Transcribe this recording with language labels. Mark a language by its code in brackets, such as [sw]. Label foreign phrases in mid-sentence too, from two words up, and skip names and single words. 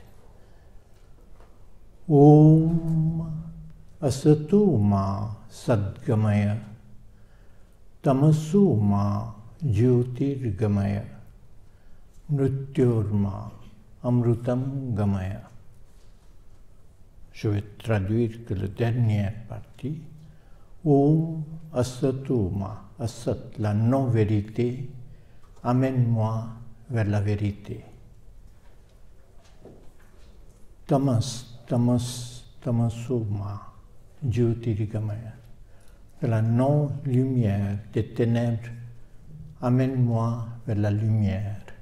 [sa] ॐ असतो मा सद्गमय तमसो मा ज्योतिर्गमय मृत्योर्मा अमृतं गमय. [fr] Je vais traduire que la dernière partie. [sa] ॐ असतो मा, असत्, [fr] la non-vérité, amène-moi vers la vérité. [sa] तमसो मा, ज्योतिर्गमय, [fr] de la non-lumière, des ténèbres, amène-moi vers la lumière.